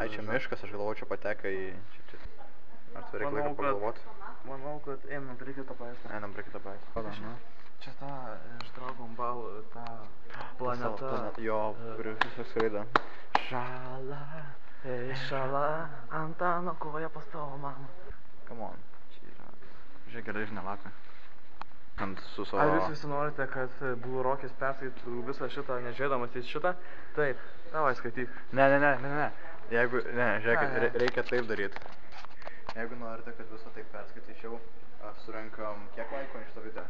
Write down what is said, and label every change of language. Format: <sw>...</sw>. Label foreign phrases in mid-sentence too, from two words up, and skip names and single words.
<lt>Ai, čia miškas, aš galvoju, čia pateka į... Ar tu reikia laiko pagalvoti? Manau, kad einam prie kito paveikslą. Einam prie kito paveikslą. Čia ta iš Dragon Ball, ta planeta. Jo, kuri visą skraido. Šala, šala, Antano kovoje pas tavo mamą.</lt> <en>Come on.</en> <lt>Čia yra... Žiūrėk, geležinė lapė. Ant su savo... Ar jūs visi norite, kad Blue Rockis perskaitų visą šitą, nežiūrėdamas į šitą? Taip, davai skaityk. Ne. Jeigu... Ne, žiūrėkit, reikia taip daryti. Jeigu norite, kad visą taip perskaityčiau, surenkam kiek laikų ant šito video?</lt>